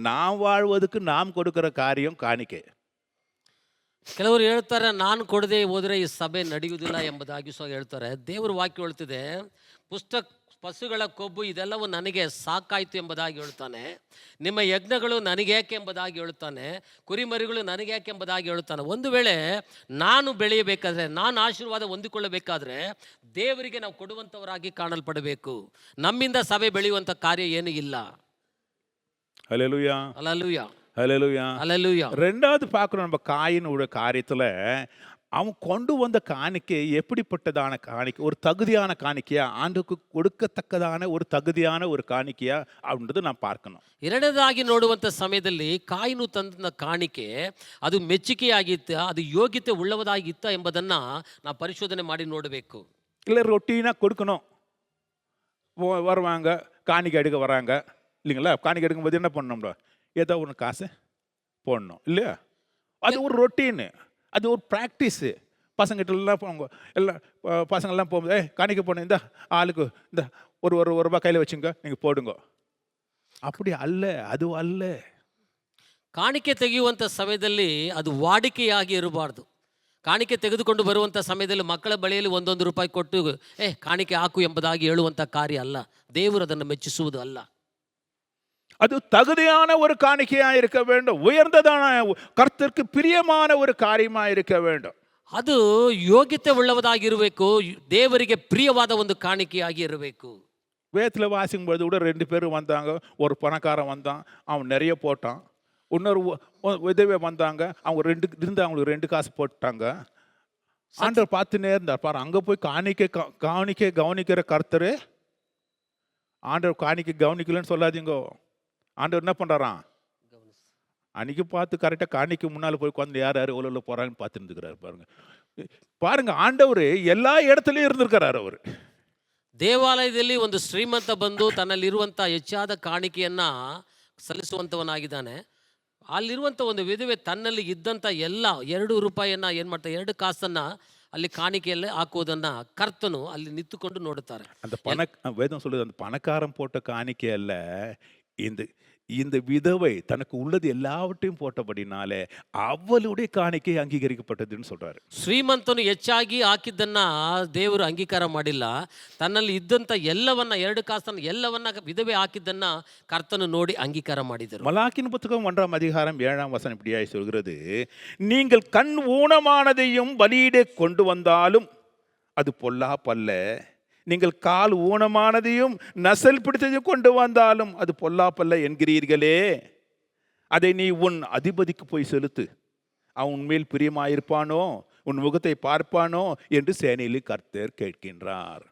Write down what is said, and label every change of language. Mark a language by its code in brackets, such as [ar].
[ta] நாம் வாழ்வதற்கு நாம் கொடுக்கிற காரியம் ಕಾಣಿಕೆ. [kn] ಕೆಲವರು ಹೇಳ್ತಾರೆ, ನಾನು ಕೊಡದೆ ಹೋದರೆ ಈ ಸಭೆ ನಡೆಯುವುದಿಲ್ಲ ಎಂಬುದಾಗಿ ಸಹ ಹೇಳ್ತಾರೆ. ದೇವರ ವಾಕ್ಯ ಹೇಳ್ತಿದೆ, ಪಶುಗಳ ಕೊಬ್ಬು ಇದೆಲ್ಲವೂ ನನಗೆ ಸಾಕಾಯಿತು ಎಂಬುದಾಗಿ ಹೇಳ್ತಾನೆ. ನಿಮ್ಮ ಯಜ್ಞಗಳು ನನಗೇಕೆ ಎಂಬುದಾಗಿ ಹೇಳ್ತಾನೆ. ಕುರಿಮರಿಗಳು ನನಗೇಕೆ ಎಂಬುದಾಗಿ ಹೇಳ್ತಾನೆ. ಒಂದು ವೇಳೆ ನಾನು ಬೆಳೆಯಬೇಕಾದ್ರೆ, ನಾನು ಆಶೀರ್ವಾದ ಹೊಂದಿಕೊಳ್ಳಬೇಕಾದ್ರೆ ದೇವರಿಗೆ ನಾವು ಕೊಡುವಂಥವರಾಗಿ ಕಾಣಲ್ಪಡಬೇಕು. ನಮ್ಮಿಂದ ಸಭೆ ಬೆಳೆಯುವಂಥ ಕಾರ್ಯ ಏನೂ ಇಲ್ಲ. [ta] ஹல்லேலூயா, அல்லேலூயா, ஹல்லேலூயா. அல்லேலூயா. ரெண்டாவது பார்க்குறோம் நம்ம காயினோட காரியத்தில் அவன் கொண்டு வந்த காணிக்கை எப்படிப்பட்டதான காணிக்கை, ஒரு தகுதியான காணிக்கையா, ஆண்டுக்கு கொடுக்கத்தக்கதான ஒரு தகுதியான ஒரு காணிக்கையா அப்படின்றது நான் பார்க்கணும். [kn] ಎರಡನೇದಾಗಿ ನೋಡುವಂಥ ಸಮಯದಲ್ಲಿ ಕಾಯಿನು ತಂದ ಕಾಣಿಕೆ ಅದು ಮೆಚ್ಚುಗೆಯಾಗಿತ್ತ, ಅದು ಯೋಗ್ಯತೆ ಉಳ್ಳವದಾಗಿತ್ತ ಎಂಬುದನ್ನು ನಾವು ಪರಿಶೋಧನೆ ಮಾಡಿ ನೋಡಬೇಕು. [ta] இல்லை ரொட்டீனாக கொடுக்கணும். வருவாங்க காணிக்கை எடுக்க வராங்க இல்லைங்களா? காணிக்கை எடுக்கும்போது என்ன பண்ணணும்டா, ஏதோ ஒன்று காசு போடணும் இல்லையா? அது ஒரு ரொட்டீனு, அது ஒரு ப்ராக்டிஸு. பசங்கிட்டலாம் போங்க, எல்லாம் பசங்கள்லாம் போகும்போது காணிக்கை போடணும், இந்த ஆளுக்கு இந்த ஒரு ரூபாய் கையில் வச்சுங்க, நீங்கள் போடுங்க. அப்படி அல்ல, அது அல்ல. [kn] ಕಾಣಿಕೆ ತೆಗೆಯುವಂಥ ಸಮಯದಲ್ಲಿ ಅದು ವಾಡಿಕೆಯಾಗಿ ಇರಬಾರ್ದು. ಕಾಣಿಕೆ ತೆಗೆದುಕೊಂಡು ಬರುವಂಥ ಸಮಯದಲ್ಲಿ ಮಕ್ಕಳ ಬಳಿಯಲ್ಲಿ ಒಂದೊಂದು ರೂಪಾಯಿ ಕೊಟ್ಟು ಕಾಣಿಕೆ ಹಾಕು ಎಂಬುದಾಗಿ ಹೇಳುವಂಥ ಕಾರ್ಯ ಅಲ್ಲ. ದೇವರು ಅದನ್ನು ಮೆಚ್ಚಿಸುವುದು ಅಲ್ಲ. [ta] அது தகுதியான ஒரு காணிக்கையாக இருக்க வேண்டும். உயர்ந்ததான கர்த்தருக்கு பிரியமான ஒரு காரியமாக இருக்க வேண்டும். [kn] ಅದು ಯೋಗ್ಯತೆ ಉಳ್ಳವದಾಗಿರಬೇಕು. ದೇವರಿಗೆ ಪ್ರಿಯವಾದ ಒಂದು ಕಾಣಿಕೆಯಾಗಿ ಇರಬೇಕು. [ta] வேதத்தில் வாசிக்கும்போது கூட 2 பேர் வந்தாங்க. ஒரு பணக்காரன் வந்தான், அவன் நிறைய போட்டான். இன்னொரு விதவை வந்தாங்க, அவங்க 2 இருந்து அவங்களுக்கு 2 காசு போட்டாங்க. ஆண்டவர் பார்த்துனே இருந்தார். பாரு, அங்கே போய் காணிக்கை கவனிக்கிற கர்த்தர். ஆண்டவர் காணிக்கை கவனிக்கலன்னு சொல்லாதீங்க. ஆண்டவர் என்ன பண்ணுறாராம், அன்னைக்கு பார்த்து கரெக்டாக காணிக்கு முன்னால் போய் உட்காந்து யார் யார் எவ்வளோ போகிறாங்கன்னு பார்த்துருந்துக்கிறாரு. பாருங்க ஆண்டவர் எல்லா இடத்துலையும் இருந்திருக்கிறார். அவர் [kn] ದೇವಾಲಯದಲ್ಲಿ ಒಂದು ಶ್ರೀಮಂತ ಬಂದು ತನ್ನಲ್ಲಿರುವಂಥ ಹೆಚ್ಚಾದ ಕಾಣಿಕೆಯನ್ನು ಸಲ್ಲಿಸುವಂಥವನಾಗಿದ್ದಾನೆ. ಅಲ್ಲಿರುವಂಥ ಒಂದು ವಿಧವೆ ತನ್ನಲ್ಲಿ ಇದ್ದಂಥ ಎಲ್ಲ 2 ರೂಪಾಯಿಯನ್ನು ಏನು ಮಾಡ್ತಾರೆ, 2 ಕಾಸನ್ನು ಅಲ್ಲಿ ಕಾಣಿಕೆಯಲ್ಲೇ ಹಾಕುವುದನ್ನು ಕರ್ತನು ಅಲ್ಲಿ ನಿಂತುಕೊಂಡು ನೋಡುತ್ತಾರೆ. [ta] அந்த வேதம் சொல்லுது, அந்த பணக்காரன் போட்ட காணிக்கை அல்ல, இந்த இந்த விதவை தனக்கு உள்ளது எல்லாவற்றையும் போட்டபடினாலே அவளுடைய காணிக்கை அங்கீகரிக்கப்பட்டதுன்னு சொல்றாரு. [kn] ಶ್ರೀಮಂತನು ಹೆಚ್ಚಾಗಿ ಹಾಕಿದ್ದನ್ನ ದೇವರು ಅಂಗೀಕಾರ ಮಾಡಿಲ್ಲ. ತನ್ನಲ್ಲಿ ಇದ್ದಂಥ ಎಲ್ಲವನ್ನ 2 ಕಾಸನ್ನು ಎಲ್ಲವನ್ನ ವಿಧವೆ ಹಾಕಿದ್ದನ್ನ ಕರ್ತನು ನೋಡಿ ಅಂಗೀಕಾರ ಮಾಡಿದರು. [ta] மலாக்கின் புத்தகம் 1ஆம் அதிகாரம் 7ஆம் வசனம் இப்படியாய் சொல்கிறது, நீங்கள் கண் ஊனமானதையும் பலியிட கொண்டு வந்தாலும் அது பொல்லாப்பல்ல, நீங்கள் கால் ஊனமானதையும் நசல் பிடித்ததையும் கொண்டு வந்தாலும் அது பொல்லாப்பல்ல என்கிறீர்களே, அதை நீ உன் அதிபதிக்கு போய் செலுத்து, அவன் உன்மேல் பிரியமாயிருப்பானோ, உன் முகத்தை பார்ப்பானோ என்று சேனையில் கர்த்தர் ಕೇಳ್ಕಿಂದ್ರಾರ್.